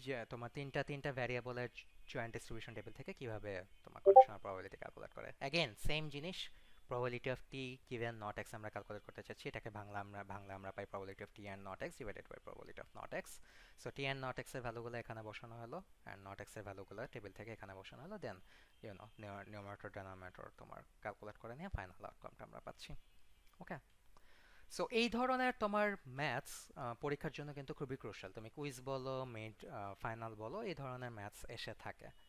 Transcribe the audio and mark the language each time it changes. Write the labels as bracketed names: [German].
[Bangla] যে তোমার তিনটা ভ্যারিয়েবলের জয়েন্ট ডিস্ট্রিবিউশন টেবিল থেকে কিভাবে তোমার কন্ডিশনাল প্রবাবিলিটি ক্যালকুলেট করে। [English] again same জিনিস, probability of t given not x [Bangla] আমরা ক্যালকুলেট করতে চাচ্ছি, এটাকে আমরা পাই [English] probability of t and not x divided by probability of not x. [Bangla] So t and not x এর ভ্যালুগুলো এখানে বসানো হলো and not x এর ভ্যালুগুলো টেবিল থেকে এখানে বসানো হলো, দেন নিউমারেটর ডেনোমিনেটর তোমার ক্যালকুলেট করে নিয়ে ফাইনাল আউটকামটা আমরা পাচ্ছি। ওকে, সো এই ধরনের তোমার ম্যাথস পরীক্ষার জন্য কিন্তু খুবই ক্রুশাল। তুমি কুইজ বলো, মিড ফাইনাল বলো, এই ধরনের ম্যাথস এসে থাকে।